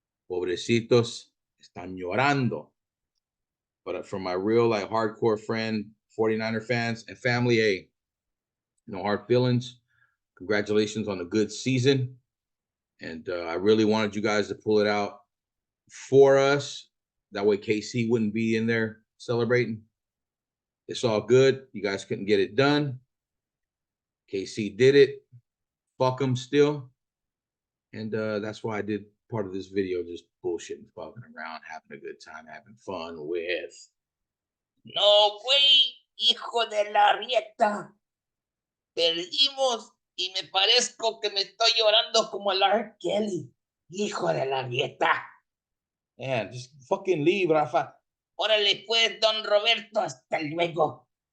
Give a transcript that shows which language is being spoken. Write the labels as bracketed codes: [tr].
[es] Pobrecitos están llorando. [en] But from my real, like, hardcore friend, 49er fans and family, hey, no hard feelings. Congratulations on a good season. And I really wanted you guys to pull it out for us. That way KC wouldn't be in there celebrating. It's all good. You guys couldn't get it done. KC did it. Fuck them still. And that's why I did part of this video, just bullshitting, fucking around, having a good time, having fun with. [es] No, güey, hijo de la rieta. Perdimos y me parezco que me estoy llorando como el R. Kelly. Hijo de la rieta. [en] Man, just fucking leave, Rafa. [es] Órale pues, don Roberto, hasta luego.